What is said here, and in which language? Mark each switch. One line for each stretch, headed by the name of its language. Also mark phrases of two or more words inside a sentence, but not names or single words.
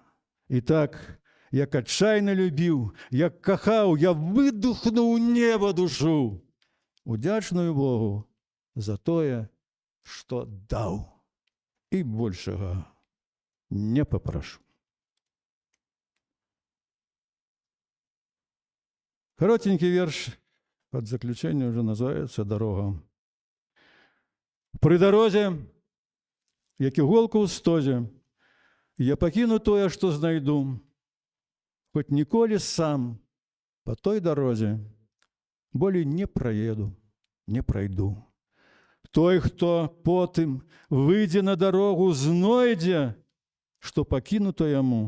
Belarusian: І так, як адчайна любіў, як кахаў, я выдухнуў неба душу, удзячную Богу за тое, што даў, і большага не папрашу.
Russian: Коротенький верш под заключение уже называется «Дорога».
Belarusian: При дорозі, як іголка ў стозе, я пакіну тое, што знайду, хоць ніколі сам по той дорозе болей не праеду, не прайду. Той, хто потым выйдзе на дарогу, знойдзе, што пакінуто яму.